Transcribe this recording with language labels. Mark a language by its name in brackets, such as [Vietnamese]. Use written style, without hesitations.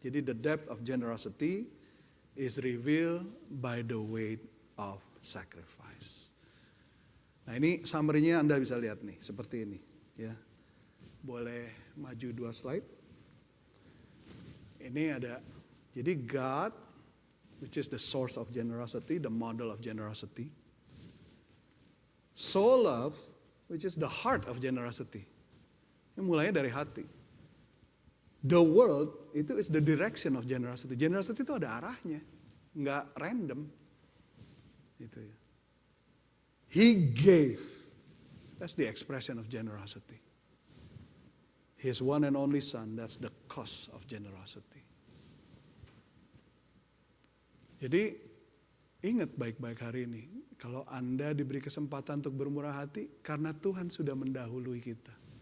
[English] Jadi the depth of generosity is revealed by the weight of sacrifice. [Indonesian] Nah ini summary-nya Anda bisa lihat nih, seperti ini. Ya, boleh maju 2 slide. Ini ada, jadi [English] God, which is the source of generosity, the model of generosity. So love, which is the heart of generosity. [Indonesian] Ini mulainya dari hati. [English] The world, itu is the direction of generosity. [Indonesian] Generosity itu ada arahnya, nggak random. Itu ya. [English] He gave. That's the expression of generosity. His one and only Son, that's the cost of generosity. [Indonesian] Jadi ingat baik-baik hari ini, kalau Anda diberi kesempatan untuk bermurah hati, karena Tuhan sudah mendahului kita.